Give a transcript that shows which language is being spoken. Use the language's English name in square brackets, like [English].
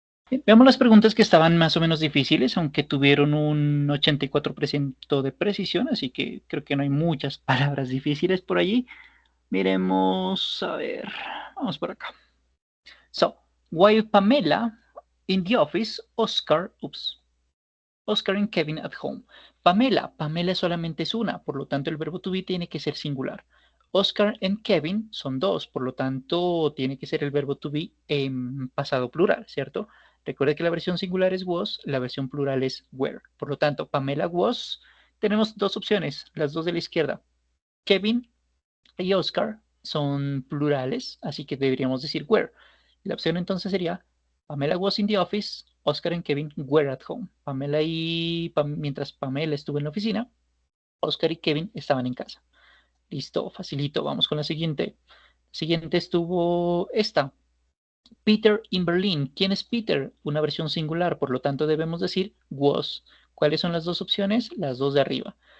[Spanish] Bien, veamos las preguntas que estaban más o menos difíciles, aunque tuvieron un 84% de precisión, así que creo que no hay muchas palabras difíciles por allí. Miremos, a ver, vamos por acá. [English] So, while Pamela in the office, Oscar and Kevin at home. [Spanish] Pamela solamente es una, por lo tanto el verbo to be tiene que ser singular. Oscar and Kevin son dos, por lo tanto tiene que ser el verbo to be en pasado plural, ¿cierto? Recuerde que la versión singular es was, la versión plural es were. Por lo tanto, Pamela was, tenemos dos opciones, las dos de la izquierda. Kevin y Oscar son plurales, así que deberíamos decir were. La opción entonces sería [English] Pamela was in the office, Oscar and Kevin were at home. [Spanish] Mientras Pamela estuvo en la oficina, Oscar y Kevin estaban en casa. Listo, facilito. Vamos con la siguiente. Siguiente estuvo esta. [English] Peter in Berlin. [Spanish] ¿Quién es Peter? Una versión singular, por lo tanto debemos decir was. ¿Cuáles son las dos opciones? Las dos de arriba.